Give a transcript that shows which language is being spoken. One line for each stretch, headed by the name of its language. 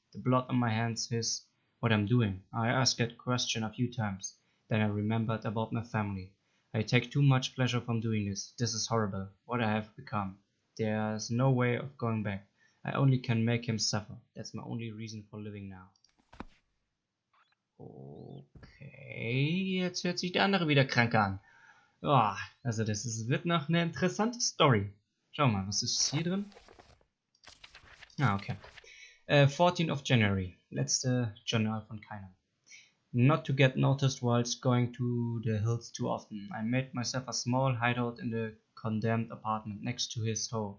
English: The blood on my hands is what I'm doing. I asked that question a few times. Then I remembered about my family. I take too much pleasure from doing this. This is horrible. What I have become. There's no way of going back. I only can make him suffer. That's my only reason for living now.
German: Okay, jetzt hört sich der andere wieder krank an. Oh, also wird noch eine interessante Story. Schau mal, was ist hier drin? Ah, okay.
English: 14th of January.
German: Letzte Journal von keinem.
English: Not to get noticed whilst going to the hills too often. I made myself a small hideout in the condemned apartment next to his.